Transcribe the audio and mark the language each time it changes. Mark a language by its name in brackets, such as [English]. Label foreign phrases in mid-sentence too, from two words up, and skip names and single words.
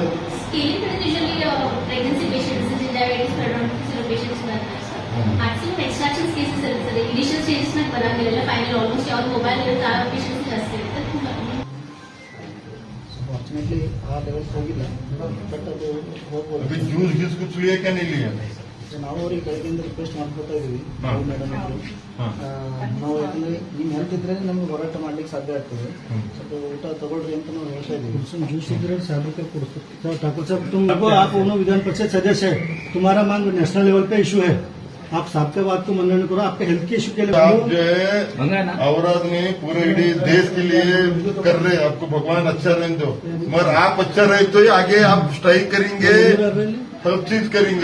[English] pregnancy patients, diabetes patients [Kannada] ಬರ್ತಾರೆ ಸರ್. [English] maximum extractions cases [Kannada] ಇರ್ತದೆ. [English] initial stages [Kannada] ನಾಗ ಬರಂಗಿಲ್ಲ. [English] final almost [Kannada] ಯಾವ ಮೊಬೈಲ್ ಇರುತ್ತೆ ಆ ಪೇಷಂಟ್ಸ್ ಜಾಸ್ತಿ ಇರುತ್ತೆ. ಫಾರ್ಚುನೇಟ್ಲಿ ಆ ಲೆವೆಲ್ ಹೋಗಿಲ್ಲ, ಬಟ್ ಅದು ಹೋಗ್ಬೋದು. [Hindi] जूस गीस ಕುछ लिए क्या नहीं लिए? [Kannada] ನಾವು ಅವ್ರಿಗೆ ಬೆಳಗ್ಗೆಯಿಂದ ರಿಕ್ವೆಸ್ಟ್ ಮಾಡ್ಕೊತಾ ಇದೀವಿ ಮೇಡಮ್ ಅವರು. ನಾವು ಯಾಕಂದ್ರೆ ನಿಮ್ಮ ಹೆಲ್ತ್ ಇದ್ರೆ ನಮ್ಗೆ ಹೋರಾಟ ಮಾಡ್ಲಿಕ್ಕೆ ಸಾಧ್ಯ ಆಗ್ತದೆ. ಸ್ವಲ್ಪ ಊಟ ತಗೊಳ್ರಿ ಅಂತ ನಾವು ಹೇಳ್ತಾ ಇದೀವಿ. [Hindi] जूस इधर 100 रुपये ಕೊಡಿಸ್ತೀವಿ. ठाकुर साहब तुम आप विधान परिषद सदस्य है, तुम्हारा मांग [English] national level [Hindi] पे इशू है. आप सबके बात को मनन करो. आपके हेल्थ के इशू के लिए आप जो है औरत में पूरे देश के लिए कर रहे हैं. आपको भगवान अच्छा रहने दो, मगर आप अच्छा रहे तो ही आगे आप स्ट्राइक करेंगे, सब चीज करेंगे.